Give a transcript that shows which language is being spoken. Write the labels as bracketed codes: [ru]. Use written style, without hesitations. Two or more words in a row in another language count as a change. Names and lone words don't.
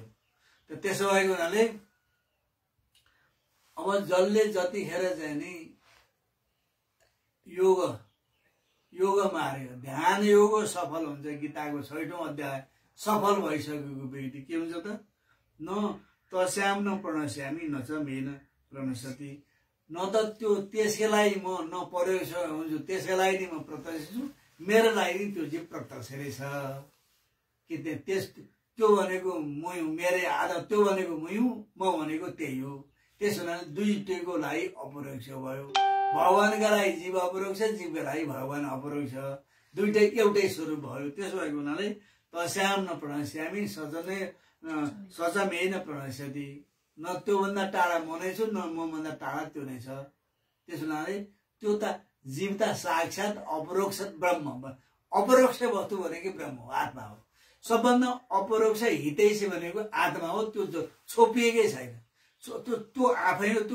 [ne] त्यसो भएको हुनाले अब जसले जतिखेर चाहिँ नि योग मार्यो ध्यान योग सफल हुन्छ। गीताको 6औं अध्याय सफल भइसकेको व्यक्ति के हुन्छ त [sa] न तस्याम न प्रणश्यामी न च मेन प्रणश्यति [ne] न त त्यो त्यसैलाई म न परोक्ष हुन्छु त्यसैलाई नि म प्रत्यक्ष छु, मेरो लागि त्यो चाहिँ प्रत्यक्ष रहेछ कि त्यो भनेको मै हुँ, मेरै आधा त्यो भनेको मै हुँ, म भनेको त्यही हो। त्यसो हुनाले दुईटैको लागि अपरोक्ष भयो। भगवानका लागि जीव अपरोक्ष, जीवका लागि भगवान अपरोक्ष, दुईटै एउटै स्वरूप भयो। त्यसो भएको हुनाले [sa] तस्याम न प्रणश्यामी सचमे न प्रणश्यति [ne] न त्योभन्दा टाढा म नै छु न मभन्दा टाढा त्यो नै छ। त्यसो हुनाले त्यो त जीव त साक्षात अपरोक्ष ब्रह्म अपरोक्ष वस्तु भनेको ब्रह्म हो, आत्मा हो। सबभन्दा अपरोक्ष हितैषी भनेको आत्मा हो। त्यो छोपिएकै छैन, त्यो आफै हो।